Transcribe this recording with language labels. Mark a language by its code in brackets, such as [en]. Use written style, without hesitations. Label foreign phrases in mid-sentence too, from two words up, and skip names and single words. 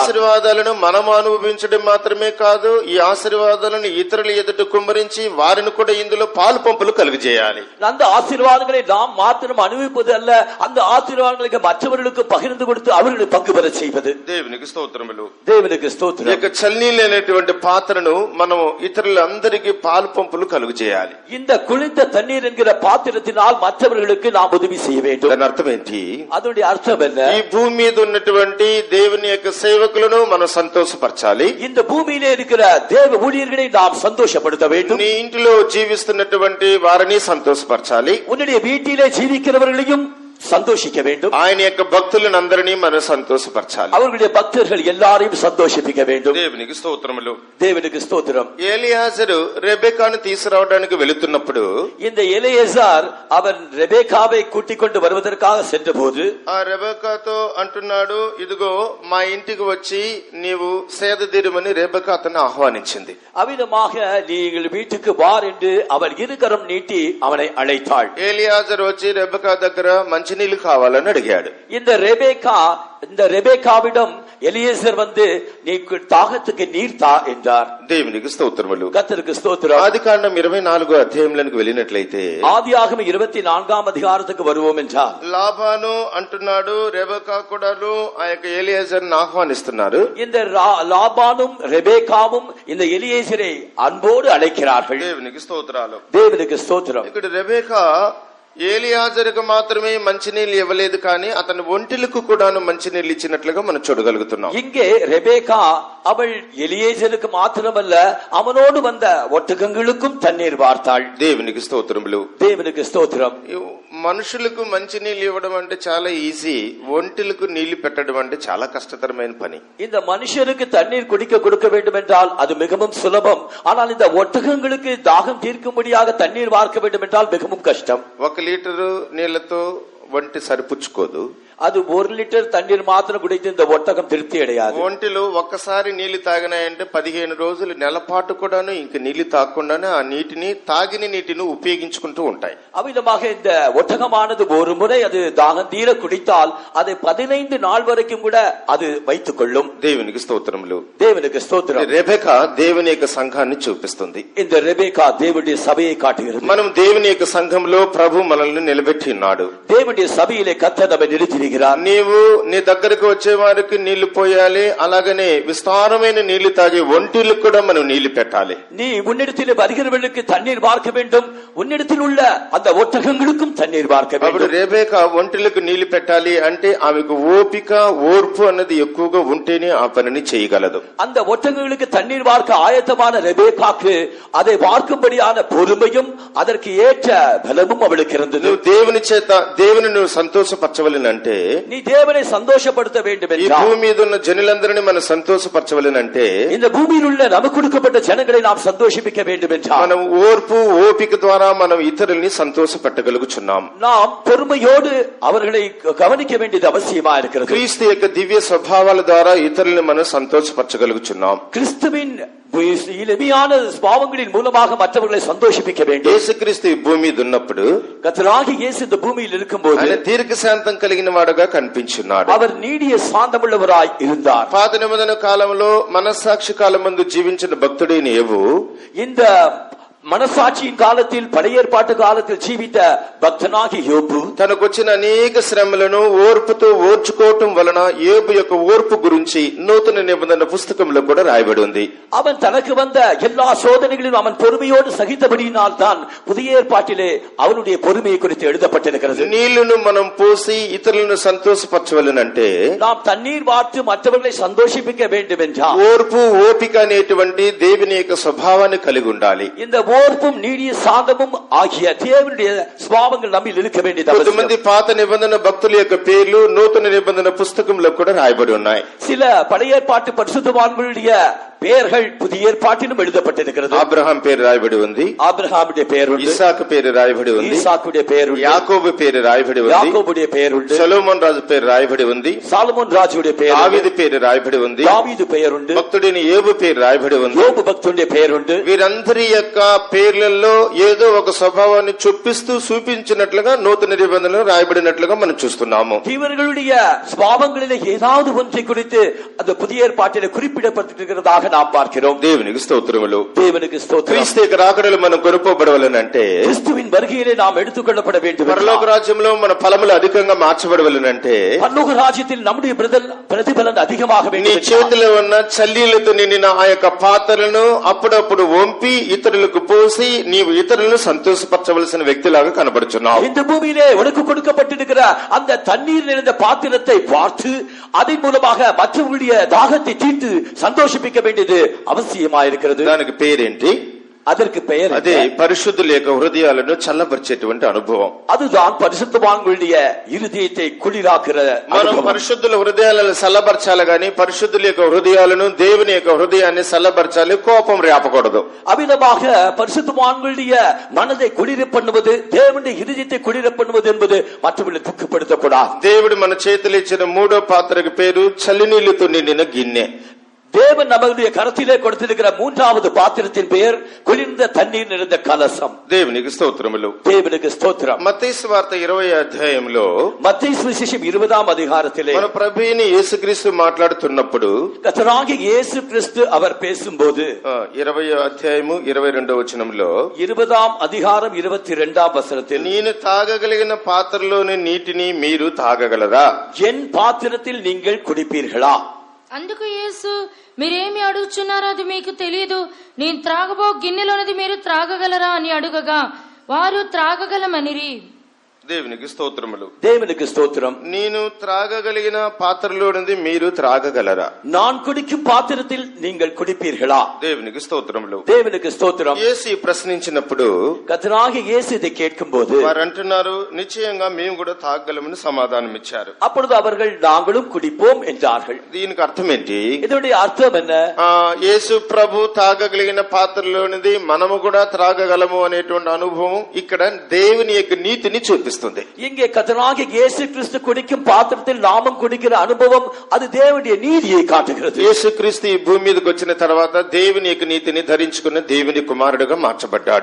[te] ఆశీర్వాదాలను మనం అనుభవించడం మాత్రమే కాదు, ఈ ఆశీర్వాదాలను ఇతరుల ఎదుట కుమ్మరించి వారిని కూడా ఇందులో పాలు పంపులు కలుగజేయాలి. [ta] அந்த ஆசீர்வாதங்களை நாம் மாத்திரம் அனுபவிப்பது அல்ல, அந்த ஆசீர்வாதங்களுக்கு மற்றவர்களுக்கு பகிர்ந்து கொடுத்து அவர்களை பங்கு பெற செய்வது. [te] దేవునికి స్తోత్రములు. [ta] தேவனுக்கு [te] ఈ [ta] ஸ்தோத்திரம். [te] యొక్క చల్లనీళ్ళైనటువంటి పాత్రను మనం ఇతరులందరికీ పాలు పంపులు కలుగజేయాలి. [ta] இந்த குளிர்ந்த தண்ணீர் என்கிற பாத்திரத்தினால் மற்றவர்களுக்கு நாம் உதவி செய்ய வேண்டும். [te] దాని అర్థం ఏంటి? [ta] அதனுடைய அர்த்தம் என்ன? [te] ఈ భూమి మీద ఉన్నటువంటి దేవుని యొక్క సేవకులను మనం సంతోషపరచాలి. [ta] இந்த பூமியிலே இருக்கிற தேவ ஊழியர்களை நாம் சந்தோஷப்படுத்த வேண்டும். [te] నీ ఇంటిలో జీవిస్తున్నటువంటి వారిని సంతోషపరచాలి. [ta] உன்னுடைய வீட்டிலே ஜீவிக்கிறவர்களையும் சந்தோஷிக்க வேண்டும். [te] ఆయన యొక్క భక్తులను అందరినీ మనం సంతోషపరచాలి. [ta] அவர்களுடைய பக்தர்கள் எல்லாரையும் சந்தோஷிப்பிக்க வேண்டும். [te] దేవునికి స్తోత్రములు. [ta] தேவனுக்கு ஸ்தோத்திரம். [te] ఏలియాజరు రెబెకాను తీసుకురావడానికి వెళుతున్నప్పుడు, [ta] இந்த எலியேசார் அவன் ரெபேக்காவை கூட்டிக் கொண்டு வருவதற்காக சென்றபோது [te] ఆ రెబెకాతో అంటున్నాడు, ఇదిగో మా ఇంటికి వచ్చి నీవు సేద తీరమని రెబెకా అతన్ని ఆహ్వానించింది. [ta] அவ்விதமாக நீங்கள் வீட்டுக்கு வார் என்று அவள் இருகரம் நீட்டி அவனை அழைத்தாள். [te] ఏలియాజరు వచ్చి రెబెకా దగ్గర మంచినీళ్లు కావాలని అడిగాడు. [ta] இந்த ரெபேக்காவிடம் எலியேசர் வந்து நீ தாகத்துக்கு நீர் தா என்றார். [te] దేవునికి స్తోత్రములు. [ta] கர்த்தருக்கு ஸ்தோத்திரம். [te] ఆదికాండం 24వ అధ్యాయంలోకి వెళ్ళినట్లయితే [ta] ஆதியாகமம் 24ஆம் அதிகாரத்துக்கு வருவோம் என்றால் [te] లాబాను అంటున్నాడు, రెబెకా కూడాను ఆ యొక్క ఏలియాజర్ని ఆహ్వానిస్తున్నారు. [ta] இந்த லாபானும் ரெபேக்காவும் இந்த எலியேசரை அன்போடு அழைக்கிறார்கள். [te] దేవునికి స్తోత్రాలు. [ta] தேவனுக்கு ஸ்தோத்திரம். [te] ఇక్కడ రెబెకా ఏలియాజరుకు మాత్రమే మంచినీళ్ళు ఇవ్వలేదు, కానీ అతని ఒంటిలకు కూడాను మంచినీళ్ళు ఇచ్చినట్లుగా మనం చూడగలుగుతున్నాం. [ta] இங்கே ரெபேக்கா அவள் எலியேசருக்கு மாத்திரமல்ல அவனோடு வந்த ஒட்டகங்களுக்கும் தண்ணீர் வார்த்தாள். [te] దేవునికి స్తోత్రములు. [ta] தேவனுக்கு ஸ்தோத்திரம். [te] మనుషులకు మంచినీళ్ళు ఇవ్వడం అంటే చాలా ఈజీ, ఒంటిలకు నీళ్లు పెట్టడం అంటే చాలా కష్టతరమైన పని. [ta] இந்த மனுஷருக்கு தண்ணீர் கொடுக்க வேண்டும் என்றால் அது மிகவும் சுலபம். ஆனால் இந்த ஒட்டகங்களுக்கு தாகம் தீர்க்கும்படியாக தண்ணீர் வார்க்க வேண்டும் என்றால் மிகவும் கஷ்டம். [te] 1 లీటరు నీళ్లతో ఒంటి సరిపుచ్చుకోదు. [ta] அது 1 லிட்டர் தண்ணீர் மாத்திரம் குடித்து இந்த ஒட்டகம் திருப்தி அடையாது. [te] ఒంటిలో ఒక్కసారి నీళ్లు తాగినాయంటే 15 రోజులు నెలపాటు కూడాను ఇంక నీళ్లు తాగకుండానే ఆ నీటిని తాగిన నీటిని ఉపయోగించుకుంటూ ఉంటాయి. [ta] அவ்விதமாக இந்த ஒட்டகமானது ஒரு முறை அது தாகம் தீர குடித்தால் அதை 15 நாள் வரைக்கும் கூட அது வைத்துக் கொள்ளும். [te] దేవునికి స్తోత్రములు. [ta] தேவனுக்கு ஸ்தோத்திரம். [te] రెబెకా దేవుని యొక్క సంఘాన్ని చూపిస్తుంది. [ta] இந்த ரெபேக்கா தேவனுடைய சபையை காட்டுகிறது. [te] మనం దేవుని యొక్క సంఘంలో ప్రభు మనల్ని నిలబెట్టి ఉన్నాడు. [ta] தேவனுடைய சபையிலே கர்த்தர் நம்மை நிறுத்தி செய்கிறார். [te] నీవు నీ దగ్గరకు వచ్చే వారికి నీళ్లు పోయాలి, అలాగనే విస్తారమైన నీళ్లు తాగే ఒంటిలకు కూడా మనం నీళ్లు పెట్టాలి. [ta] நீ உன்னிடத்தில் வருகிறவர்களுக்கு தண்ணீர் பார்க்க வேண்டும், உன்னிடத்தில் உள்ள அந்த ஒட்டகங்களுக்கும் தண்ணீர் பார்க்க [te] అప్పుడు [ta] வேண்டும். [te] రేబేక ఒంటిలకు నీళ్లు పెట్టాలి అంటే ఆమెకు ఓపిక ఓర్పు అన్నది ఎక్కువగా ఉంటేనే ఆ పనిని చేయగలదు. [ta] அந்த ஒட்டகங்களுக்கு தண்ணீர் பார்க்க ஆயத்தமான ரெபேக்காக்கு அதை பார்க்கும்படியான பொறுமையும் அதற்கு ஏற்ற பலமும் அவளுக்கு இருந்தது. [te] నువ్వు దేవుని చేత దేవుని నువ్వు సంతోషపరచవలనంటే, [ta] நீ தேவனை சந்தோஷப்படுத்த வேண்டும் [te] ఈ [ta] என்றால், [te] భూమి మీద ఉన్న జనులందరినీ మనం సంతోషపరచవలనంటే [ta] இந்த பூமியில் உள்ள நமக்கு கொடுக்கப்பட்ட ஜனங்களை நாம் சந்தோஷிப்பிக்க வேண்டும் என்றால் [te] మనం ఓర్పు ఓపిక ద్వారా మనం ఇతరుల్ని సంతోషపెట్టగలుగుచున్నాం. [ta] நாம் பொறுமையோடு அவர்களை கவனிக்க வேண்டியது அவசியமா இருக்கிறது. [te] క్రీస్తు యొక్క దివ్య స్వభావాల ద్వారా ఇతరుల్ని మనం సంతోషపరచగలుగుచున్నాం. [ta] கிறிஸ்துவின் எளிமையான பாவங்களின் மூலமாக மற்றவர்களை சந்தோஷிப்பிக்க வேண்டும். [te] యేసుక్రీస్తు ఈ భూమి మీద ఉన్నప్పుడు [ta] கர்த்தராகிய இயேசு இந்த பூமியில் இருக்கும்போது [te] ఆయన దీర్ఘశాంతం కలిగిన వాడుగా కనిపించున్నాడు. [ta] அவர் நீடிய சாந்தமுள்ளவராய் இருந்தார். [te] పాత నిబంధన కాలంలో మనస్సాక్షి కాలం ముందు జీవించిన భక్తుడైన యేబు [ta] இந்த మనసాక్షిயின் కాలத்தில் పழைయ ఏర్పాటు కాలத்தில் జీవిత భక్తనాగి యోబు [te] తనకు వచ్చిన అనేక శ్రమలను ఓర్పుతో ఓర్చుకోవటం వలన యేబు యొక్క ఓర్పు గురించి నూతన నిబంధన పుస్తకంలో కూడా రాయబడి ఉంది. [ta] அவன் தனக்கு வந்த எல்லா சோதனைகளிலும் அவன் பொறுமையோடு சகித்தபடியினால் தான் புதிய ஏற்பாட்டிலே அவனுடைய பொறுமையை குறித்து எழுதப்பட்டிருக்கிறது. [te] నీళ్లను మనం పోసి ఇతరులను సంతోషపరచవలనంటే [ta] நாம் தண்ணீர் வார்த்து மற்றவர்களை சந்தோஷிப்பிக்க வேண்டும் என்றால் [te] ఓర్పు ఓపిక అనేటువంటి దేవుని యొక్క స్వభావాన్ని కలిగి ఉండాలి. [ta] இந்த ஓர்ப்பும் நீடிய சாந்தமும் ஆகிய தேவனுடைய சுபாவங்கள் நம்மில் இருக்க வேண்டியது [te] కొంతమంది [ta] அவசியம். [te] పాత నిబంధన భక్తుల యొక్క పేర్లు నూతన నిబంధన పుస్తకంలో కూడా రాయబడి ఉన్నాయి. [ta] சில பழைய ஏற்பாட்டு பரிசுத்தவான்களுடைய பெயர்கள் புதிய ஏற்பாட்டிலும் எழுதப்பட்டிருக்கிறது. [te] అబ్రహాం పేరు రాయబడి ఉంది, [ta] ஆபிரகாமுடைய பெயர் உண்டு, [te] ఇస్సాకు పేరు రాయబడి ఉంది, [ta] ஈசாக்குடைய பெயர் உண்டு, [te] యాకోబు పేరు రాయబడి ఉంది, [ta] யாக்கோபுடைய பெயர் உண்டு, [te] సొలొమోన్ రాజు పేరు రాయబడి ఉంది, [ta] சாலமோன் ராஜுடைய பெயர் உண்டு, [te] దావీదు పేరు రాయబడి ఉంది, [ta] தாவீது பெயர் உண்டு, [te] భక్తుడిని యేబు పేరు రాయబడి ఉంది. [ta] யோபு பக்தனுடைய பெயர் உண்டு. [te] వీరందరి యొక్క పేర్లలో ఏదో ఒక స్వభావాన్ని చొప్పిస్తూ చూపించినట్లుగా నూతన నిబంధనలు రాయబడినట్లుగా మనం చూస్తున్నాము. [ta] இவர்களுடைய சுபாவங்களிலே ஏதாவது ஒன்றை குறித்து அந்த புதிய ஏற்பாட்டிலே குறிப்பிடப்பட்டிருக்கிறதாக நாம் பார்க்கிறோம். [te] దేవునికి స్తోత్రములు. [ta] தேவனுக்கு ஸ்தோத்திரம். [te] క్రీస్తు యొక్క రాకడలు మనం కొనుక్కోబడవలనంటే, [ta] கிறிஸ்துவின் வருகையிலே நாம் எடுத்துக்கொள்ளப்பட வேண்டும். [te] పరలోక రాజ్యంలో మన ఫలములు అధికంగా మార్చబడవలనంటే [ta] பரலோக ராஜ்யத்தில் நம்முடைய பிரதிபலன் அதிகமாக [te] నీ [ta] வேண்டும். [te] చేతిలో ఉన్న చల్లీలతో నిండిన ఆ యొక్క పాత్రలను అప్పుడప్పుడు వంపి ఇతరులకు పోసి నీవు ఇతరులను సంతోషపరచవలసిన వ్యక్తిలాగా కనబడుచున్నావు. [ta] இந்த பூமியிலே உனக்கு கொடுக்கப்பட்டிருக்கிற அந்த தண்ணீர் நிறைந்த பாத்திரத்தை பார்த்து அதன் மூலமாக மற்றவர்களுடைய தாகத்தை தீர்த்து சந்தோஷிப்பிக்க வேண்டியது அவசியமாயிருக்கிறது. [te] దానికి పేరేంటి? [ta] அதற்கு பெயர் [te] అదే పరిశుద్ధుల యొక్క హృదయాలను చల్లబరిచేటువంటి అనుభవం. [ta] அதுதான் பரிசுத்தவான்களுடைய இருதயத்தை குளிராக்குற [te] మనం [ta] அனுபவம். [te] పరిశుద్ధుల హృదయాలను చల్లబరచాలి గాని పరిశుద్ధుల యొక్క హృదయాలను దేవుని యొక్క హృదయాన్ని చల్లబరచాలి, కోపం రేపకూడదు. [ta] அவ்விதமாக பரிசுத்தவான்களுடைய மனதை குளிர பண்ணுவது, தேவனுடைய இருதயத்தை குளிர பண்ணுவது என்பது மற்றவர்களை துக்கப்படுத்தக்கூடாது. [te] దేవుడు మన చేతులు ఇచ్చిన మూడో పాత్రకు పేరు చల్లినీళ్లతో నిండిన గిన్నె. [ta] தேவன் நம்முடைய கரத்திலே கொடுத்திருக்கிற மூன்றாவது பாத்திரத்தின் பெயர் குளிர்ந்த தண்ணீர் நிறைந்த கலசம். [te] దేవునికి స్తోత్రములు. [ta] தேவனுக்கு ஸ்தோத்திரம். [te] మత్తయి సువార్త 20వ అధ్యాయంలో [ta] மత్తయి சுவிசேஷம் 20ஆம் அதிகாரத்திலே [te] మన ప్రభువైన యేసుక్రీస్తు మాట్లాడుతున్నప్పుడు [ta] கர்த்தராகிய இயேசு கிறிஸ்து அவர் பேசும்போது [te] 20వ అధ్యాయము 22వ వచనంలో [ta] 20ஆம் அதிகாரம் 22ஆம் வசனத்தில் [te] నేను తాగగలిగిన పాత్రలోని నీటిని మీరు తాగగలరా? [ta] என் பாத்திரத்தில் நீங்கள் குடிப்பீர்களா? [te] అందుకు యేసు, మీరేమి అడుగుచున్నారో అది మీకు తెలియదు. నేను త్రాగబో గిన్నెలోనిది మీరు త్రాగగలరా అని అడుగగా వారు త్రాగగలమనిరి. దేవునికి స్తోత్రములు. [ta] தேவனுக்கு ஸ்தோத்திரம். [te] నేను త్రాగగలిగిన పాత్రలోనిది మీరు త్రాగగలరా? [ta] நான் குடிக்கும் பாத்திரத்தில் நீங்கள் குடிப்பீர்களா? [te] దేవునికి స్తోత్రములు. [ta] தேவனுக்கு ஸ்தோத்திரம். [te] యేసు ప్రశ్నించినప్పుడు [ta] கர்த்தராகிய இயேசு இதை கேட்கும்போது [te] వారు అంటున్నారు, నిశ్చయంగా మేము కూడా తాగగలమని సమాధానం ఇచ్చారు. [ta] அப்பொழுது அவர்கள் நாங்களும் குடிப்போம் என்றார்கள். [te] దీనికి అర్థం ఏంటి? [ta] இதனுடைய அர்த்தம் என்ன? [te] యేసు ప్రభు తాగగలిగిన పాత్రలోనిది మనము కూడా త్రాగగలము అనేటువంటి అనుభవం ఇక్కడ దేవుని యొక్క నీతిని చూపిస్తుంది. [ta] இங்கே கர்த்தராகிய இயேசு கிறிஸ்து குடிக்கும் பாத்திரத்தில் நாமும் குடிக்கிற அனுபவம் அது தேவனுடைய நீதியை காட்டுகிறது. [te] యేసుక్రీస్తు ఈ భూమి మీదకి వచ్చిన తర్వాత దేవుని యొక్క నీతిని ధరించుకున్న దేవుని కుమారుడుగా మార్చబడ్డాడు.